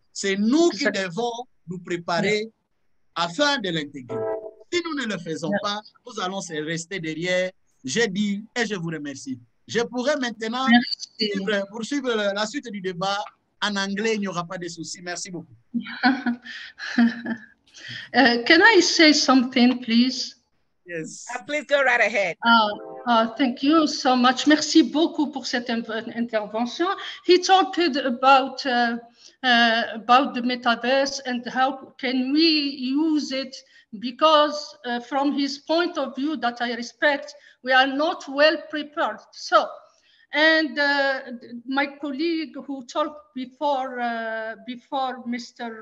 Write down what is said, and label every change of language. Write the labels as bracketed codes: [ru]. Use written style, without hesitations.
[fr] C'est nous qui devons nous préparer afin de l'intégrer. Si nous ne le faisons pas, nous allons rester derrière. J'ai dit et je vous remercie. Je pourrais maintenant poursuivre la suite du débat en anglais, il n'y aura pas de souci. Merci beaucoup. [en] Can I say something, please? Yes. Please go right ahead. Thank you so much. [fr] Merci beaucoup pour cette intervention. [en] He talked about the metaverse and how can we use it, because from his point of view that I respect, we are not well prepared. So, and my colleague who talked before Mr.